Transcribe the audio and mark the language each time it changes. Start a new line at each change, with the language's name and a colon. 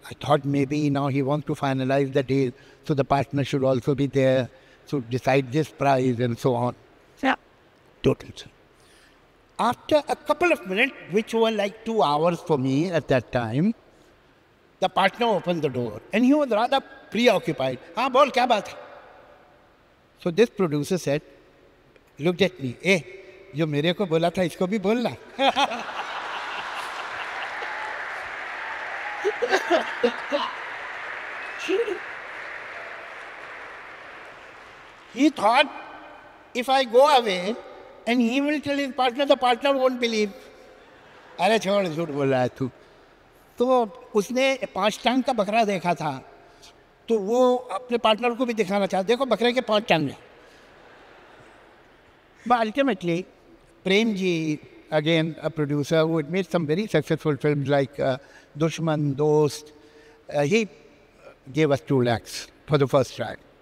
English: I thought maybe now he wants to finalize the deal, so the partner should also be there to decide this price and so on. Yeah. Total. After a couple of minutes, which were like 2 hours for me at that time, The partner opened the door and he was rather preoccupied.
Hindi: हाँ बोल क्या बात है?
English: So this producer said, looked at me,
Hindi: जो मेरे को बोला था इसको भी बोलना.
English: He thought, if I go away and he will tell his partner, the partner won't believe.
Hindi: अरे छोड़, झूठ बोल रहा है तू. तो उसने 5 टांग का बकरा देखा था, तो वो अपने पार्टनर को भी दिखाना चाहा, देखो बकरे के 5 टांग हैं.
English: But ultimately, Prem Ji, again a producer who had made some very successful films like Dushman, Dost, he gave us 2 lakhs for the first try.